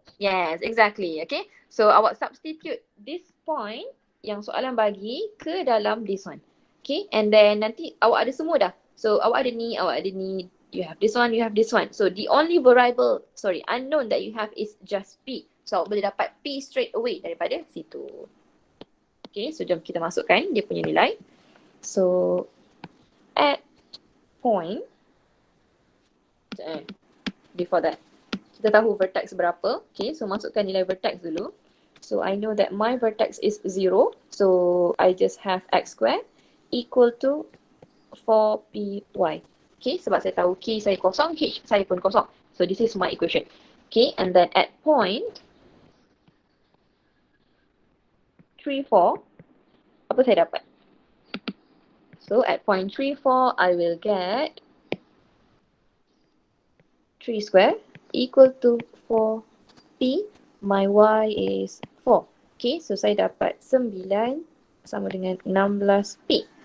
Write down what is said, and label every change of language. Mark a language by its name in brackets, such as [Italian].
[English] Yes, exactly. Okay, so awak substitute this point [Malay] yang soalan bagi ke dalam [English] this one. [Malay] Okay, and then nanti awak ada semua dah. So awak ada ni, [English] you have this one, you have this one. So the only unknown that you have is just P. [Malay] So awak boleh dapat P straight away daripada situ. Okay, so jom kita masukkan dia punya nilai. [English] So at point, before that, [Malay] kita tahu vertex berapa. Okay, so masukkan nilai vertex dulu. [English] So I know that my vertex is 0. So I just have x squared equal to 4py. [Malay] Okay, sebab saya tahu k saya kosong, h saya pun kosong. [English] So this is my equation. Okay, and then at point 3, 4, [Malay] apa saya dapat? [English] So at point 3, 4, I will get 3 square equal to 4p. My y is 4. [Malay] Okay, so saya dapat 9 sama dengan 16p.